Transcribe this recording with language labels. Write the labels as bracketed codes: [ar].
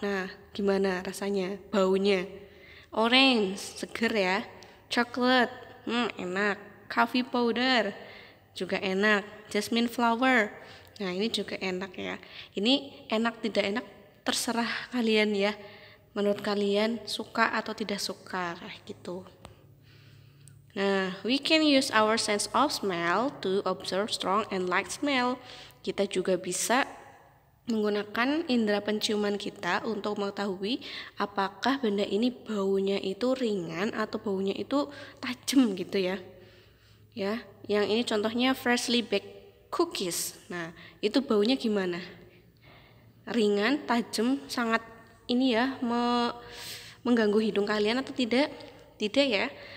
[id] Nah, gimana rasanya? Baunya. Orange, seger ya. Chocolate, enak. Coffee powder, juga enak. Jasmine flower, nah ini juga enak ya. Ini enak tidak enak terserah kalian ya. Menurut kalian suka atau tidak suka kayak gitu. [en] Nah, we can use our sense of smell to observe strong and light smell. [id] Kita juga bisa menggunakan indera penciuman kita untuk mengetahui apakah benda ini baunya itu ringan atau baunya itu tajam gitu ya. Ya, yang ini contohnya [en] freshly baked cookies. [id] Nah, itu baunya gimana? Ringan, tajam, sangat ini ya mengganggu hidung kalian atau tidak? Tidak ya.